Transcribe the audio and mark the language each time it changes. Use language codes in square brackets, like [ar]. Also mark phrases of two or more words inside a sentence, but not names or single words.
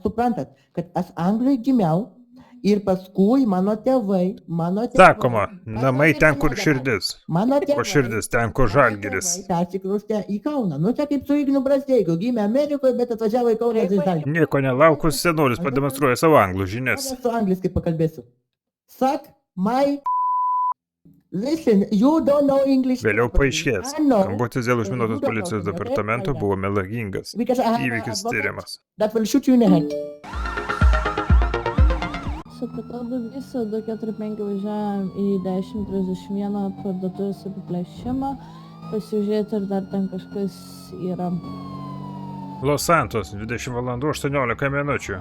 [lt] Suprantat, kad aš Anglijoj gimiau ir paskui mano tėvai. Sakoma, namai ten, kur širdis, Mano o širdis ten, kur žalgiris. Persikraustė į Kauną. Nu, čia kaip su Ignu Brasteikiu. Gimė Amerikoje, bet atvažiavo į Kauną iš Žalgirio. Nieko nelaukus, senolis pademonstruoja savo anglų žinias. Su angliškai pakalbėsiu. [en] Suck my... Listen, you don't know English. [lt] Vėliau paaiškės. [en] I know. [lt] Skambutis dėl užminuotos policijos departamento buvo melagingas. [en] Because I have [lt] Įvykis a- tyriamas. [en] That will shoot you in the head. [lt] Supratau, visą 245 važiavam į 1031 parduotuvės apiplėšimą. Pasižiūrėti, ar dar ten kažkas yra. Los Santos, 20 valandų 18 minučių.